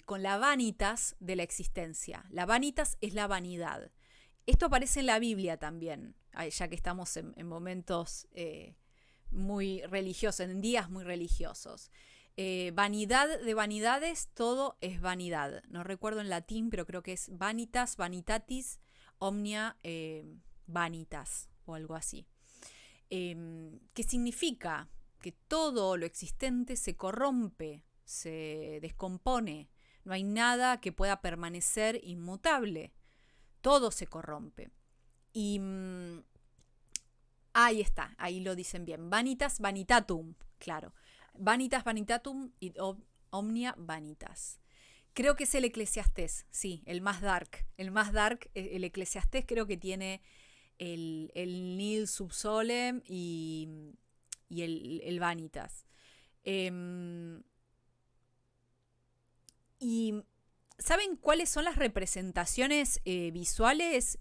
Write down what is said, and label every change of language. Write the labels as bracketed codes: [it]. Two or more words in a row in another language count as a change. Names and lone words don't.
[es] Con la vanitas de la existencia. La vanitas es la vanidad. Esto aparece en la Biblia también, ya que estamos en momentos muy religiosos, en días muy religiosos. Vanidad de vanidades, todo es vanidad. No recuerdo en latín, pero creo que es [la] vanitas, vanitatis, omnia vanitas [es] o algo así. ¿Qué significa? Que todo lo existente se corrompe, se descompone. No hay nada que pueda permanecer inmutable. Todo se corrompe. Y ahí está, ahí lo dicen bien. [la] Vanitas vanitatum, claro. Vanitas vanitatum y omnia vanitas. [es] Creo que es el Eclesiastés, sí, el más dark. El más dark, el Eclesiastés creo que tiene el [la] nil subsolem [es] y el vanitas. Y ¿saben cuáles son las representaciones visuales?